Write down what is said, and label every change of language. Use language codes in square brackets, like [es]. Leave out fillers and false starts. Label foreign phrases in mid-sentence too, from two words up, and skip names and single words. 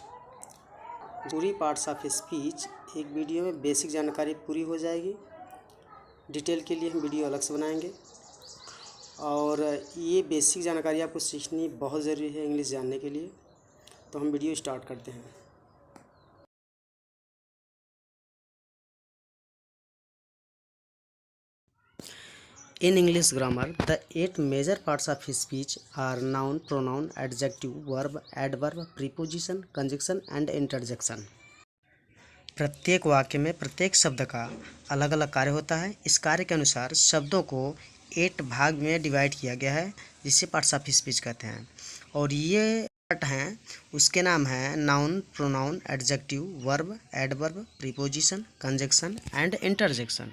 [hi] पूरी [en] parts of speech [hi] एक वीडियो में बेसिक जानकारी पूरी हो जाएगी। डिटेल के लिए हम वीडियो अलग से बनाएंगे और ये बेसिक जानकारी आपको सीखनी बहुत ज़रूरी है इंग्लिश जानने के लिए। तो हम [en] video start [hi] करते हैं। [en] In English grammar, the 8 major parts of speech are noun, pronoun, adjective, verb, adverb, preposition, conjunction and interjection. [hi] प्रत्येक वाक्य में प्रत्येक शब्द का अलग अलग कार्य होता है। इस कार्य के अनुसार शब्दों को 8 भाग में डिवाइड किया गया है, जिसे [en] parts of speech [hi] कहते हैं। और ये पार्ट हैं, उसके नाम हैं [en] noun, pronoun, adjective, verb, adverb, preposition, conjunction and interjection.